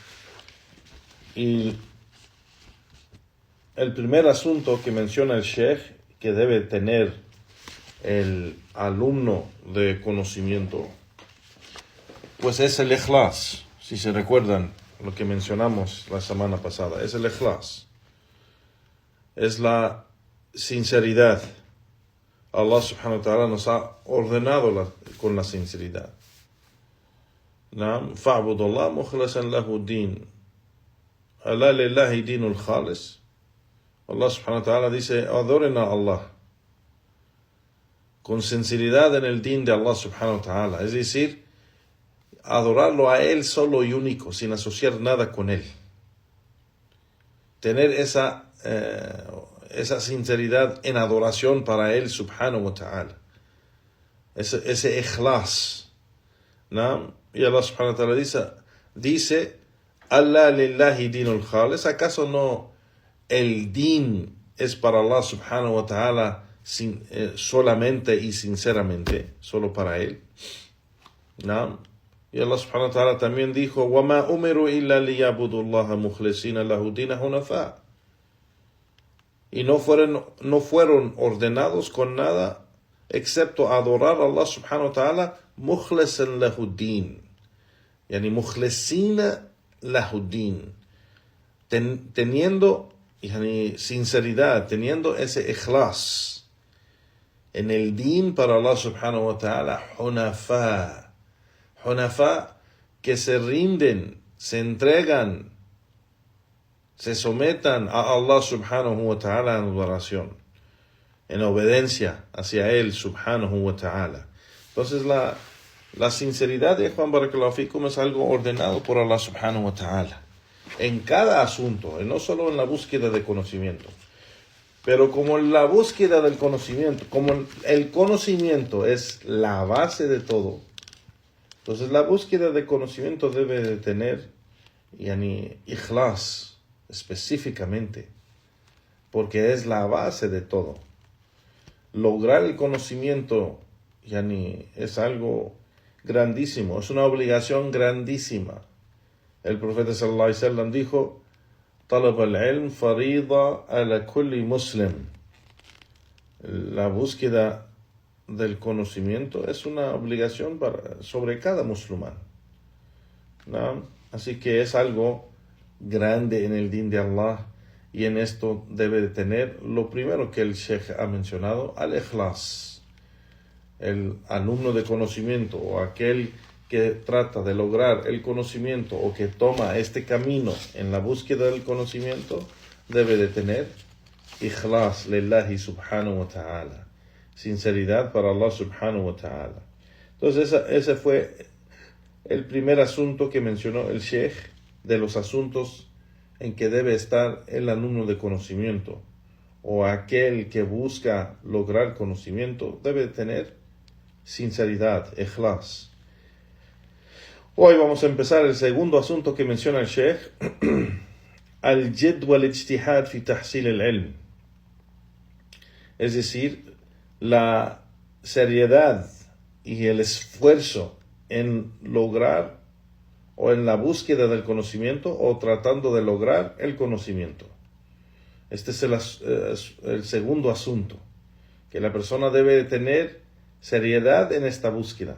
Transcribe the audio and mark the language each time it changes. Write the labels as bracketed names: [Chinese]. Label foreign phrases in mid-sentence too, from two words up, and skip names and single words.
[Spanish] Y el primer asunto que menciona el Sheikh que debe tener el alumno de conocimiento, pues es el ikhlas. Si se recuerdan lo que mencionamos la semana pasada, es el ikhlas, es la sinceridad. Allah [Arabic] سبحانه وتعالى [Spanish] nos ha ordenado con la sinceridad. [Arabic] نعم، فاعبدوا الله مخلصا له الدين. ألا لله الدين الخالص. [Spanish] Allah [Arabic] سبحانه وتعالى [Spanish] dice, adoren a Allah con sinceridad en el din de Allah [Arabic] سبحانه وتعالى. [Spanish] Es decir, adorarlo a Él solo y único, sin asociar nada con Él. Tener esa sinceridad en adoración para Él [Arabic] سبحانه وتعالى. [Spanish] Ese ikhlas. ¿No? Y Allah [Arabic] سبحانه وتعالى [Spanish] dice Allah [Arabic] لله الدين الخالص. [Spanish] ¿Acaso no el din es para Allah [Arabic] سبحانه وتعالى [Spanish] solamente y sinceramente, solo para Él? ¿No? Y Allah [Arabic] سبحانه وتعالى [Spanish] también dijo [Arabic] وَمَا أُمِرُوا إِلَّا لِيَعْبُدُوا اللَّهَ مُخْلِصِينَ لَهُ دِينَ حُنَفَاءَ. [Spanish] Y no fueron ordenados con nada excepto adorar a Allah [Arabic] سبحانه وتعالى مخلصا له الدين، يعني مخلصين له الدين, [Spanish] teniendo yani sinceridad, teniendo ese ikhlas en el din para Allah [Arabic] سبحانه وتعالى, [Spanish] hunafa, que se rinden, se entregan, se sometan a Allah [Arabic] سبحانه وتعالى [Spanish] en adoración, en obediencia hacia Él [Arabic] سبحانه وتعالى. [Spanish] Entonces la sinceridad de Juan [Arabic] بارك الله فيكم [Spanish] es algo ordenado por Allah [Arabic] سبحانه وتعالى [Spanish] en cada asunto, y no solo en la búsqueda de conocimiento. Pero como la búsqueda del conocimiento, como el conocimiento es la base de todo, Entonces la búsqueda de conocimiento debe de tener ikhlas específicamente, porque es la base de todo. Lograr el conocimiento es algo grandísimo, es una obligación grandísima. El profeta [Arabic] صلى الله عليه وسلم [Spanish] dijo: [Arabic] "طلب العلم فريضة على كل مسلم". [Spanish] La búsqueda del conocimiento es una obligación sobre cada musulmán, ¿no? Así que es algo grande en el din de Allah, y en esto debe de tener lo primero que el Sheikh ha mencionado, al-ikhlas. El alumno de conocimiento o aquel que trata de lograr el conocimiento o que toma este camino en la búsqueda del conocimiento debe de tener [Arabic] إخلاص لله سبحانه وتعالى, [Spanish] sinceridad para Allah [Arabic] سبحانه وتعالى. [Spanish] Entonces ese fue el primer asunto que mencionó el Sheikh, de los asuntos en que debe estar el alumno de conocimiento o aquel que busca lograr conocimiento. Debe tener sinceridad, ikhlas. Hoy vamos a empezar el segundo asunto que menciona el Sheikh, [Arabic] الجد والاجتهاد في تحصيل العلم, [Spanish] es decir, la seriedad y el esfuerzo en lograr o en la búsqueda del conocimiento o tratando de lograr el conocimiento. Este es el segundo asunto, que la persona debe tener seriedad en esta búsqueda.